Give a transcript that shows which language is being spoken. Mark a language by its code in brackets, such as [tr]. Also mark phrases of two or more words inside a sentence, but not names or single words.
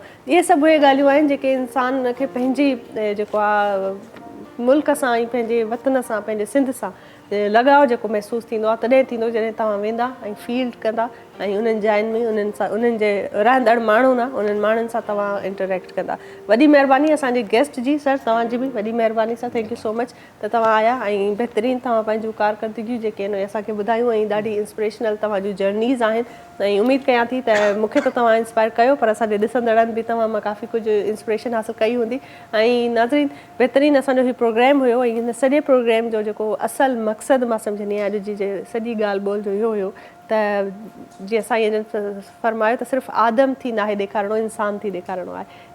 [sd] इहे सभु उहे ॻाल्हियूं आहिनि जेके इंसान खे पंहिंजी जेको आहे मुल्क सां ऐं पंहिंजे वतन सां, पंहिंजे सिंध सां लगाव जेको महसूसु थींदो आहे तॾहिं थींदो जॾहिं तव्हां वेंदा ऐं फील्ड कंदा ऐं उन्हनि जायुनि में उन्हनि सां, उन्हनि जे रहंदड़ माण्हू न, उन्हनि माण्हुनि सां तव्हां इंटरेक्ट कंदा। वॾी महिरबानी असांजे गेस्ट जी, सर तव्हांजी बि वॾी महिरबानी सां, [en] thank you so much [sd] त तव्हां आया ऐं बहितरीनु तव्हां पंहिंजूं कारकर्दगियूं जेके आहिनि असांखे ॿुधायूं ऐं ॾाढी इंस्पिरेशनल तव्हां जूं जर्नीज़ आहिनि। ऐं उमेदु कयां थी त मूंखे त तव्हां इंस्पायर कयो, पर असांजे ॾिसंदड़नि बि तव्हां मां काफ़ी कुझु इंस्पिरेशन हासिलु कई हूंदी। ऐं नाज़रीन, बहितरीनु असांजो हीउ प्रोग्राम हुयो ऐं हिन सॼे प्रोग्राम जो जेको असल मक़सदु मां सम्झंदी आहियां अॼु जी सॼी ॻाल्हि ॿोल जो इहो हुयो त जीअं साईं जन फरमायो त सिर्फ़ु आदम थी नाहे ॾेखारिणो, इंसान थी ॾेखारिणो आहे।